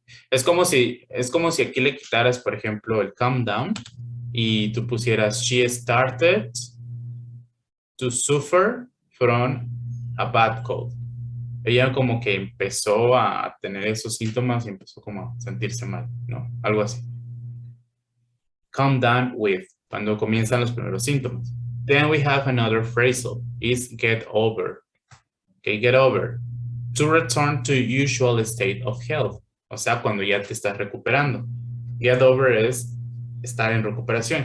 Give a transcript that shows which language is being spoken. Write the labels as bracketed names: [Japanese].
[Spanish] Es como si aquí le quitaras, por ejemplo, el come down y tú pusieras [English] she started to suffer from a bad cold. [Spanish] Ella como que empezó a tener esos síntomas y empezó como a sentirse mal, ¿no? Algo así. Come down with, cuando comienzan los primeros síntomas. [English] Then we have another phrasal, is get over. Okay, get over. To return to usual state of health. [Spanish] O sea, cuando ya te estás recuperando. Get over es estar en recuperación.